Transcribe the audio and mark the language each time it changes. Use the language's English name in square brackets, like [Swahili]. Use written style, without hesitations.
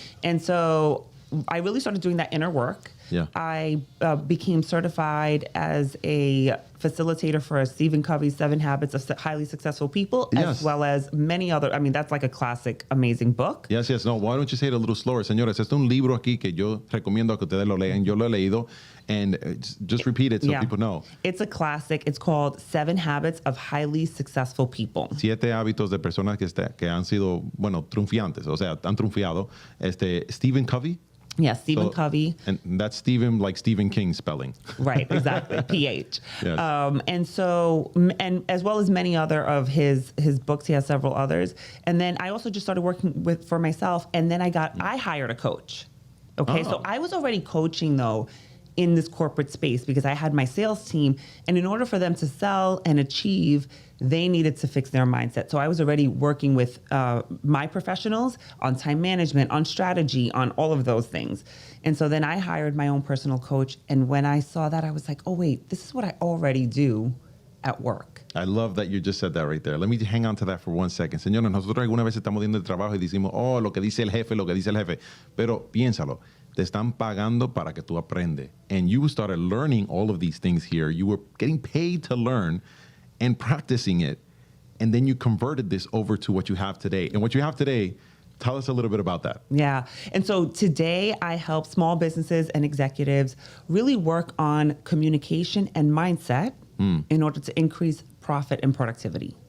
[English] And so I really started doing that inner work. Yeah. I became certified as a facilitator for Stephen Covey's 7 Habits of Highly Successful People, as well as many other. I mean, that's like a classic, amazing book. Yes. No, why don't you say it a little slower? [Spanish] Señores, este es un libro aquí que yo recomiendo que ustedes lo lean. Yo lo he leído. [English] And just repeat it so people know. It's a classic. It's called 7 Habits of Highly Successful People. [Spanish] 7 hábitos de personas que han sido, triunfantes, o sea, han triunfado. [English] Stephen Covey. Yeah, Stephen Covey. And that's Stephen like Stephen King spelling. Right, exactly. PH. Yes. And as well as many other of his books, he has several others. And then I also just started working for myself. And then I hired a coach. Okay, so I was already coaching though in this corporate space because I had my sales team. And in order for them to sell and achieve, they needed to fix their mindset. So I was already working with my professionals on time management, on strategy, on all of those things. And so then I hired my own personal coach. And when I saw that, I was like, oh, wait, this is what I already do at work. I love that you just said that right there. Let me hang on to that for 1 second. [Spanish] Señores, nosotros alguna vez estamos viendo el trabajo y decimos, oh, lo que dice el jefe. Pero piénsalo. Te están pagando para que tú aprendes. [English] And you started learning all of these things here. You were getting paid to learn and practicing it. And then you converted this over to what you have today. And what you have today, tell us a little bit about that. Yeah. And so today I help small businesses and executives really work on communication and mindset in order to increase profit and productivity.